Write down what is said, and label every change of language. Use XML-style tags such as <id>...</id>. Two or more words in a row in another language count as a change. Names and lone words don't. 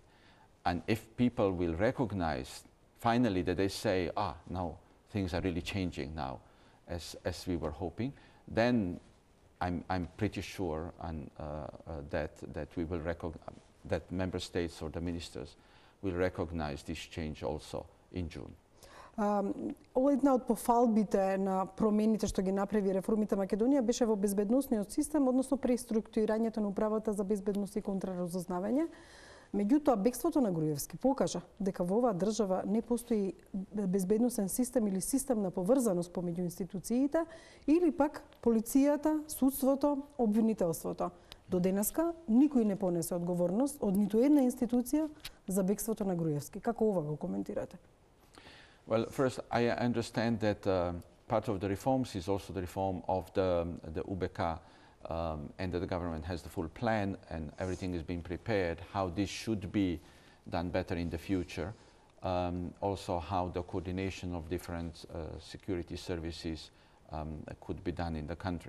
<en>And if people will recognize finally that they say, now things are really changing now, as we were hoping, then I'm pretty sure that we will that member states or the ministers will recognize this change also in June.</en> <mk>Ова една од пофалбите на промените што ги направи реформите Македонија беше во безбедносниот систем, односно преструктурирањето на управата за безбедност и контраразузнавање. Меѓутоа, бегството на Груевски покажа дека во оваа држава не постои безбедносен систем или систем на поврзаност помеѓу институциите, или пак полицијата, судството, обвинителството. До денеска никој не понесе одговорност од ниту една институција за бегството на Груевски. Како ова го коментирате?</mk> <en>Well, first, I understand that part of the reforms is also the reform of the UBK, and that the government has the full plan and everything is being prepared, how this should be done better in the future. Also how the coordination of different security services could be done in the country.</en>